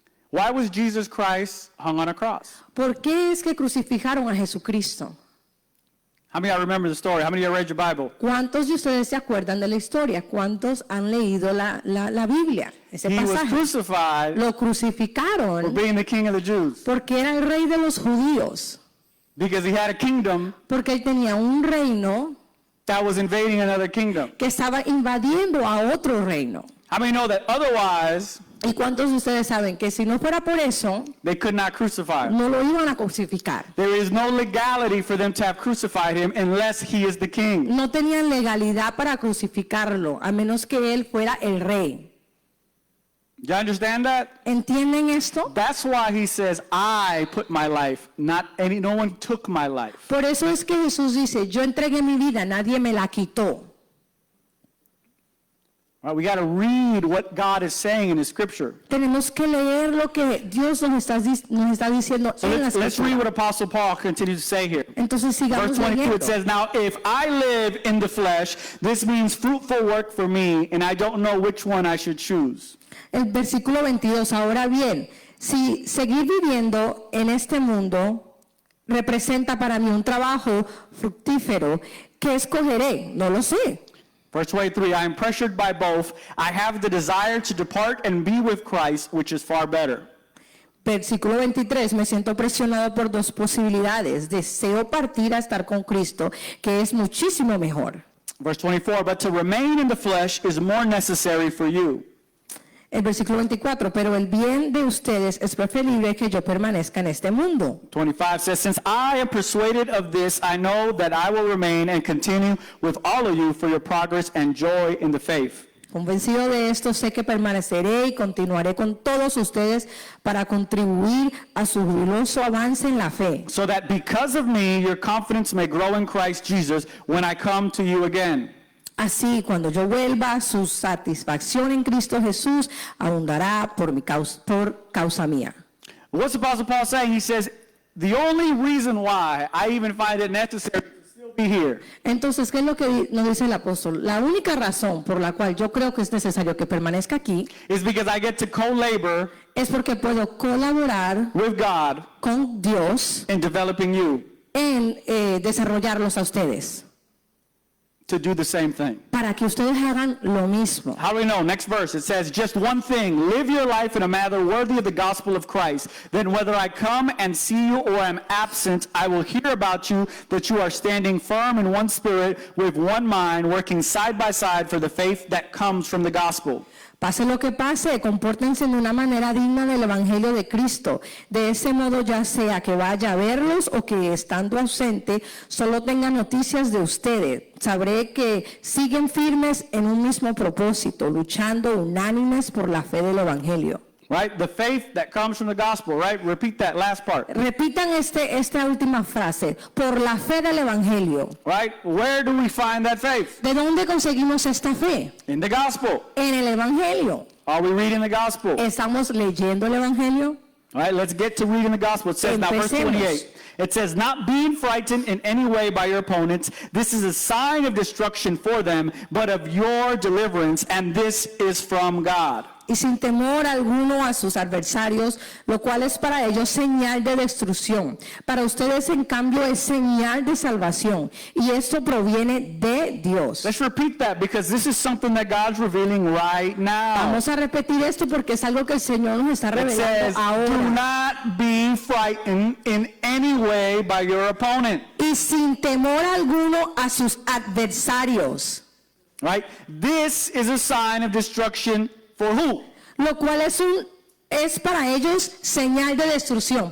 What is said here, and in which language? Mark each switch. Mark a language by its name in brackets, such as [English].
[English] Why was Jesus Christ hung on a cross? [Spanish] ¿Por qué es que crucificaron a Jesucristo? [English] How many of you remember the story? How many of you read your Bible? [Spanish] ¿Cuántos de ustedes se acuerdan de la historia? ¿Cuántos han leído la Biblia? Ese [English] He was [Spanish] pasaje. [English] crucified [Spanish] Lo [English] for [Spanish] crucificaron [English] being the king of the Jews [Spanish] porque era el rey de los judíos, [English] because he had a kingdom [Spanish] porque él tenía un reino [English] that was invading another kingdom. [Spanish] que estaba invadiendo a otro reino. [English] How many know that otherwise [Spanish] ¿Y cuántos de ustedes saben que si no fuera por eso, [English] they could not crucify him? [Spanish] no lo iban a crucificar? [English] There is no legality for them to have crucified him unless he is the king. [Spanish] No tenían legalidad para crucificarlo, a menos que él fuera el rey. [English] You understand that? [Spanish] ¿Entienden esto? [English] That's why he says, I put my life, no one took my life. [Spanish] Por eso es que Jesús dice, yo entregué mi vida, nadie me la quitó. [English] All right, we got to read what God is saying in his scripture. [Spanish] Tenemos que leer lo que Dios nos está diciendo [English] So [Spanish] en la [English] let's read [Spanish] escritura. [English] what Apostle Paul continues to say here. [Spanish] Entonces sigamos [English] Verse 22, [Spanish] leyendo. [English] it says, now if I live in the flesh, this means fruitful work for me, and I don't know which one I should choose. [Spanish] El versículo 22, ahora bien, si seguir viviendo en este mundo representa para mí un trabajo fructífero, ¿qué escogeré? No lo sé. [English] Verse 23, I am pressured by both. I have the desire to depart and be with Christ, which is far better. [Spanish] Versículo 23, me siento presionado por dos posibilidades. Deseo partir a estar con Cristo, que es muchísimo mejor. [English] Verse 24, but to remain in the flesh is more necessary for you. [Spanish] El versículo 24, pero el bien de ustedes es preferible que yo permanezca en este mundo. [English] 25 says, since I am persuaded of this, I know that I will remain and continue with all of you for your progress and joy in the faith. [Spanish] Convencido de esto, sé que permaneceré y continuaré con todos ustedes para contribuir a su jubiloso avance en la fe. [English] So that because of me, your confidence may grow in Christ Jesus when I come to you again. [Spanish] Así, cuando yo vuelva, su satisfacción en Cristo Jesús abundará por causa mía. [English] What's Apostle Paul saying? He says, the only reason why I even find it necessary to still be here [Spanish] Entonces, ¿qué es lo que nos dice el apóstol? La única razón por la cual yo creo que es necesario que permanezca aquí [English] is because I get to co-labor [Spanish] es porque puedo colaborar [English] with God [Spanish] con Dios [English] in developing you [Spanish] en desarrollarlos a ustedes, [English] to do the same thing. [Spanish] para que ustedes hagan lo mismo. [English] How do we know? Next verse, it says, just one thing, live your life in a manner worthy of the gospel of Christ. Then whether I come and see you or am absent, I will hear about you, that you are standing firm in one spirit, with one mind, working side by side for the faith that comes from the gospel. [Spanish] Pase lo que pase, compórtense de una manera digna del Evangelio de Cristo. De ese modo, ya sea que vaya a verlos o que estando ausente, solo tenga noticias de ustedes. Sabré que siguen firmes en un mismo propósito, luchando unánimes por la fe del Evangelio. [English] Right? The faith that comes from the gospel, right? Repeat that last part. [Spanish] Repitan esta última frase, por la fe del Evangelio. [English] Right? Where do we find that faith? [Spanish] ¿De dónde conseguimos esta fe? [English] In the gospel. [Spanish] En el Evangelio. [English] Are we reading the gospel? [Spanish] ¿Estamos leyendo el Evangelio? [English] All right, let's get to reading the gospel. It says now, verse [Spanish] Empecemos. [English] 28. It says, not being frightened in any way by your opponents, this is a sign of destruction for them, but of your deliverance, and this is from God. [Spanish] Y sin temor alguno a sus adversarios, lo cual es para ellos señal de destrucción. Para ustedes, en cambio, es señal de salvación. Y esto proviene de Dios. [English] Let's repeat that because this is something that God's revealing right now. [Spanish] Vamos a repetir esto porque es algo que el Señor nos está [English] It [Spanish] revelando [English] says, do [Spanish] ahora. [English] not be frightened in any way by your opponent. [Spanish] Y sin temor alguno a sus adversarios. [English] Right? This is a sign of destruction for who? [Spanish] Lo cual es para ellos señal de destrucción.